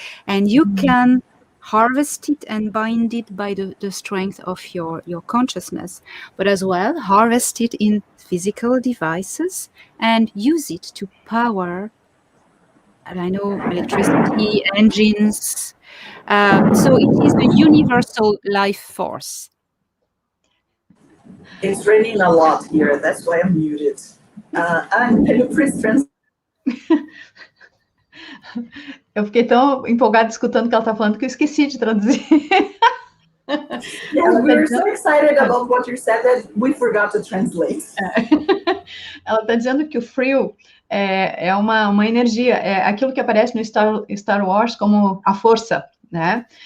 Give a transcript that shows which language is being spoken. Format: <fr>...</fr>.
<en>And you can harvest it and bind it by the strength of your consciousness, but as well harvest it in physical devices and use it to power, electricity, engines. So it is the universal life force. It's raining a lot here, that's why I'm muted. And can you please translate?</en> <pt>Eu fiquei tão empolgada escutando o que ela está falando que eu esqueci de traduzir.</pt> <en>Yes, we were so excited about what you said that we forgot to translate.</en> <pt>Ela está dizendo que o frio é uma energia, é aquilo que aparece no Star Wars como a força, né?</pt>